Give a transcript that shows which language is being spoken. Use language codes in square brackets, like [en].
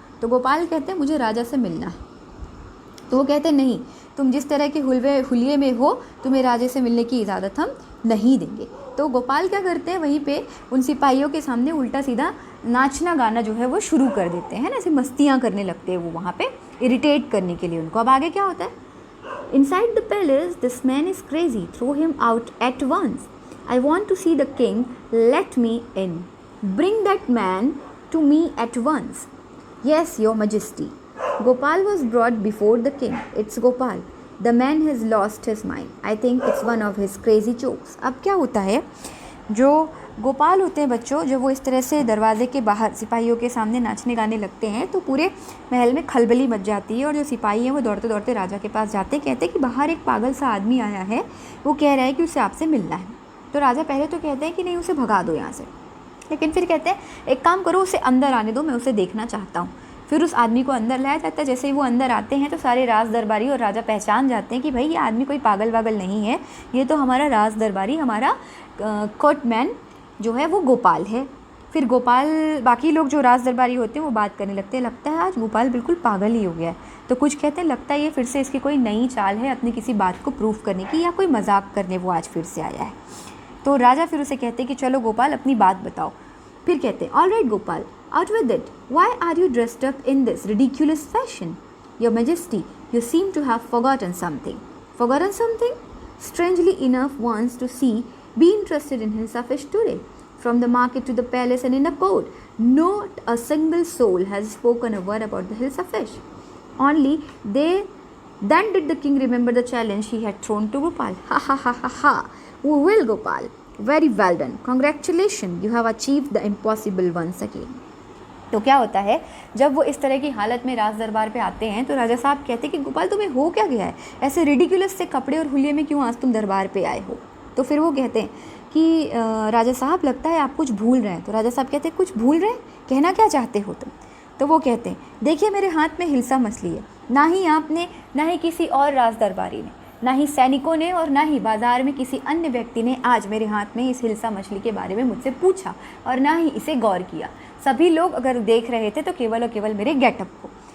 [hi] तो गोपाल कहते हैं मुझे राजा से मिलना है। तो वो कहते हैं नहीं, तुम जिस तरह के हुलिये में हो तुम्हें राजे से मिलने की इजाज़त हम नहीं देंगे। तो गोपाल क्या करते हैं, वहीं पे उन सिपाहियों के सामने उल्टा सीधा नाचना गाना जो है वो शुरू कर देते हैं ना, ऐसे मस्तियाँ करने लगते हैं वो वहाँ पे इरिटेट करने के लिए उनको। अब आगे क्या होता है, [en] Inside the palace, this man is crazy. Throw him out at once. I want to see the king. Let me in. Bring that man to me at once. Yes, your majesty. Gopal was brought before the king. It's Gopal. The man has lost his mind. I think it's one of his crazy jokes. [hi] अब क्या होता है, जो गोपाल होते हैं बच्चों, जब वो इस तरह से दरवाजे के बाहर सिपाहियों के सामने नाचने गाने लगते हैं तो पूरे महल में खलबली मच जाती है। और जो सिपाही हैं वो दौड़ते दौड़ते राजा के पास जाते, कहते हैं कि बाहर एक पागल सा आदमी आया है, वो कह रहा है कि उसे आपसे मिलना है। तो राजा पहले तो कहते हैं कि नहीं उसे भगा दो यहाँ से, लेकिन फिर कहते हैं एक काम करो उसे अंदर आने दो, मैं उसे देखना चाहता हूँ। फिर उस आदमी को अंदर लाया जाता है। जैसे ही वो अंदर आते हैं तो सारे राज दरबारी और राजा पहचान जाते हैं कि भाई ये आदमी कोई पागल वागल नहीं है, ये तो हमारा राज दरबारी, हमारा कोर्टमैन जो है वो गोपाल है। फिर गोपाल, बाकी लोग जो राज दरबारी होते हैं वो बात करने लगते हैं, लगता है आज गोपाल बिल्कुल पागल ही हो गया है। तो कुछ कहते हैं लगता है ये फिर से इसकी कोई नई चाल है अपनी किसी बात को प्रूव करने की, या कोई मजाक करने वो आज फिर से आया है। तो राजा फिर उसे कहते हैं कि चलो गोपाल अपनी बात बताओ। फिर कहते हैं [en] All right Gopal, out with it, why are you dressed up in this ridiculous fashion? Your majesty, you seem to have forgotten something. Forgotten something? Strangely enough wants to see, be interested in hilsa fish today. From the market to the palace and in a court, not a single soul has spoken a word about the hilsa fish. Only then did the king remember the challenge he had thrown to Gopal. Ha ha ha ha ha. Well Gopal, very well done. Congratulations, you have achieved the impossible once again. [hi] तो क्या होता है, जब वो इस तरह की हालत में राज दरबार पे आते हैं तो राजा साहब कहते हैं कि गोपाल तुम्हें हो क्या गया है, ऐसे रिडिकुलस से कपड़े और हुलिये में क्यों आज तुम दरबार पे आए हो? तो फिर वो कहते हैं कि राजा साहब लगता है आप कुछ भूल रहे हैं। तो राजा साहब कहते हैं कुछ भूल रहे हैं, कहना क्या चाहते हो तुम? तो वो कहते हैं देखिए मेरे हाथ में हिल्सा मछली है, ना ही आपने, ना ही किसी और राज दरबारी ने, ना ही सैनिकों ने और ना ही बाजार में किसी अन्य व्यक्ति ने आज मेरे हाथ में इस हिल्सा मछली के बारे में मुझसे पूछा और ना ही इसे गौर किया। सभी लोग अगर देख रहे थे तो केवल और केवल मेरे गेटअप को।